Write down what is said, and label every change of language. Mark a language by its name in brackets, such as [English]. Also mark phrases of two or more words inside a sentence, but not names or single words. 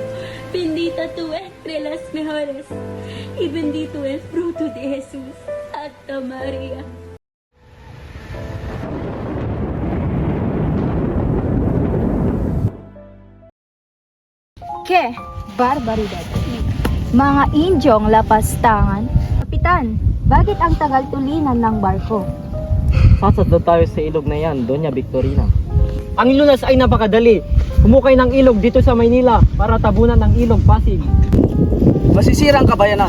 [Spanish] Bendita tú entre las mejores y bendito el fruto de Jesús. Santa María. Ke, barbaridad. [Filipino] Mga Indyong lapastangan. Kapitan, bakit ang tagal tulinan ng barko? Sasad na tayo sa ilog na yan, Doña Victorina. Ang lunas ay napakadali. Humukay ng ilog dito sa Maynila para tabunan ng ilog Pasig. Masisira ang kabayanan.